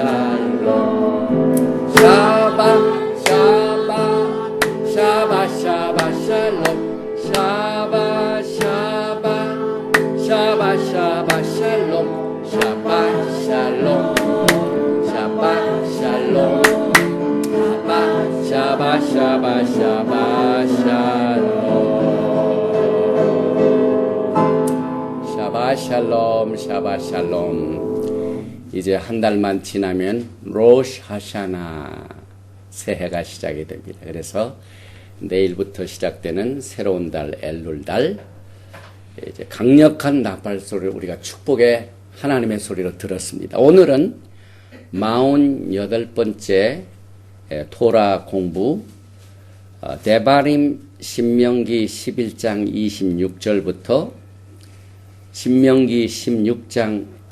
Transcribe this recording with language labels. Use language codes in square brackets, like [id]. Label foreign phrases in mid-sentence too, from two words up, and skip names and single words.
[ko] 샬롬 샤바 샤바 샤바 샤바 샬롬 샤바 샤바 샤바 샤바 샬롬 샤바 샬롬 샤바 샬롬 샤바 샤바 샤바 샬롬 샤바 샬롬 샤바 샬롬. 이제 한 달만 지나면 [he] ראש השנה [ko] 새해가 시작이 됩니다. 그래서 내일부터 시작되는 새로운 달 엘룰 달, 이제 강력한 나팔 소리를 우리가 축복의 하나님의 소리로 들었습니다. 오늘은 48번째 토라 공부, 데바림 신명기 11장 26절부터 신명기 16장